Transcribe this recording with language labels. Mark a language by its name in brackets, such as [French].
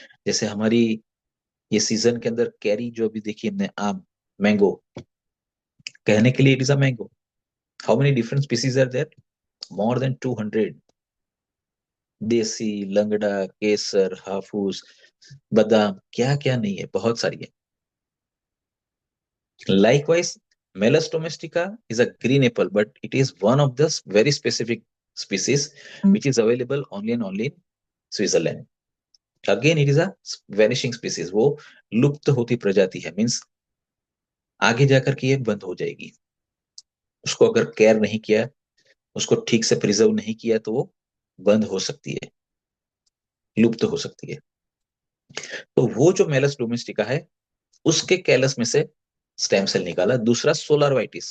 [Hindi] जैसे हमारी ये सीजन के अंदर कैरी जो अभी देखी हमने, आम, मैंगो, कहने के लिए [English] It is a mango. How many different species are there? More than 200। [Hindi] देसी, लंगड़ा, केसर, हाफूस, बादाम, क्या क्या नहीं है, बहुत सारी है। [English] Likewise, Melas domestica is a green apple, but it is one of the very specific species which is available only and only in Switzerland. Again, it is a vanishing species. [Hindi] वो लुप्त होती प्रजाति है, मीन्स आगे जाकर के ये बंद हो जाएगी। उसको अगर केयर नहीं किया, उसको ठीक से प्रिजर्व नहीं किया, तो वो बंद हो सकती है, लुप्त हो सकती है। तो वो जो मेलस डोमेस्टिका है, उसके कैलस में से स्टेम सेल निकाला। दूसरा सोलर वाइटिस।